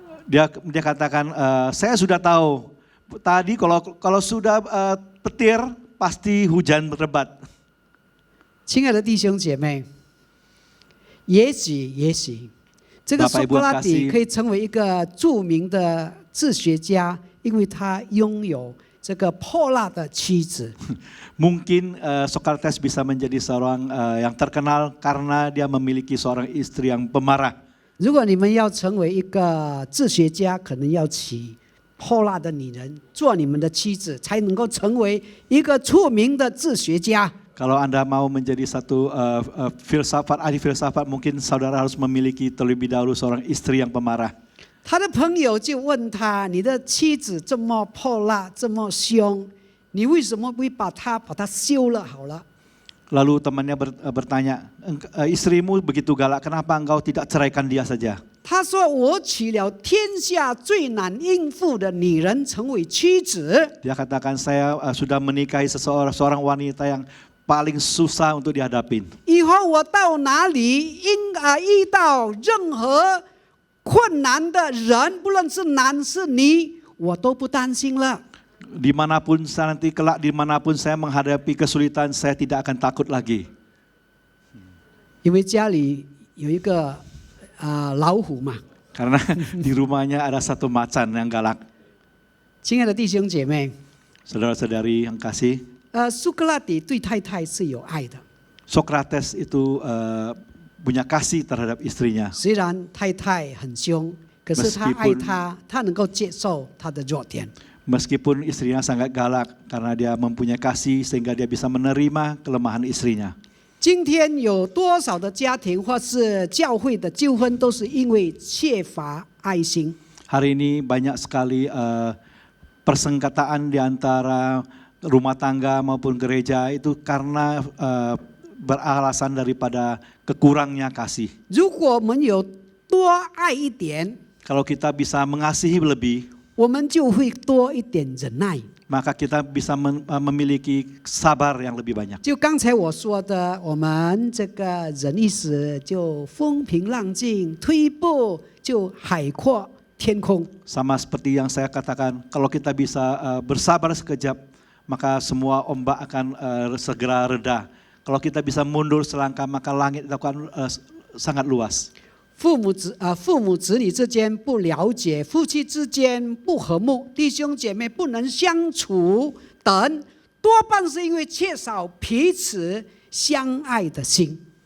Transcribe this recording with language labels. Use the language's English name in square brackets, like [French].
[Indonesian] Dia katakan, saya sudah tahu tadi kalau sudah petir pasti hujan berlebat. [Chinese] 亲爱的弟兄姐妹，也许这个苏格拉底可以成为一个著名的哲学家，因为他拥有这个泼辣的妻子。 [Indonesian] Mungkin Socrates bisa menjadi seorang yang terkenal karena dia memiliki seorang istri yang pemarah. [Chinese] 如果你们要成为一个哲学家，可能要娶泼辣的女人做你们的妻子，才能够成为一个出名的哲学家。 [Indonesian] Kalau Anda mau menjadi satu ahli filsafat, mungkin saudara harus memiliki terlebih dahulu seorang istri yang pemarah. [Chinese] 他的朋友就问他：“你的妻子这么泼辣，这么凶，你为什么不把她休了好了？” [Indonesian] Lalu temannya bertanya, istrimu begitu galak, kenapa engkau tidak ceraikan dia saja? [Chinese] 他说：“我娶了天下最难应付的女人成为妻子。” [Indonesian] Dia katakan, saya sudah menikahi seorang wanita yang paling susah untuk dihadapin. [Chinese] 以后我到哪里遇到任何困难的人，不论是男是女，我都不担心了。 [Indonesian] Dimanapun saya nanti kelak, dimanapun saya menghadapi kesulitan, saya tidak akan takut lagi. [Chinese] 因为家里有一个老虎嘛。 [Indonesian] Karena di rumahnya ada satu macan yang galak. [Chinese] 亲爱的弟兄姐妹， [Indonesian] Saudara-saudari yang kasih, [Chinese] 苏格拉底对太太是有爱的， [Indonesian] Socrates itu punya kasih terhadap istrinya. [Chinese] 虽然太太很凶，可是他爱她，他能够接受她的弱点。 [Indonesian] Meskipun istrinya sangat galak karena dia mempunyai kasih sehingga dia bisa menerima kelemahan istrinya. [Chinese] 今天有多少的家庭或是教会的纠纷，都是因为缺乏爱心。 [Indonesian] Hari ini banyak sekali persengketaan di antara rumah tangga maupun gereja itu karena beralasan daripada kekurangnya kasih. [Chinese] 如果我们有多爱一点， [Indonesian] Kalau kita bisa mengasihi lebih, [Chinese] 我们就会多一点忍耐。 [Indonesian] maka kita bisa memiliki sabar yang lebih banyak. [Chinese] 就刚才我说的，我们这个忍一时就风平浪静，退一步就海阔天空。 [Indonesian] Sama seperti yang saya katakan, kalau kita bisa bersabar sekejap, maka semua ombak akan segera reda. Kalau kita bisa mundur selangkah, maka langit itu akan sangat luas. [Chinese] 父母子女之间不了解，夫妻之间不和睦，弟兄姐妹不能相处等，多半是因为缺少彼此相爱的心。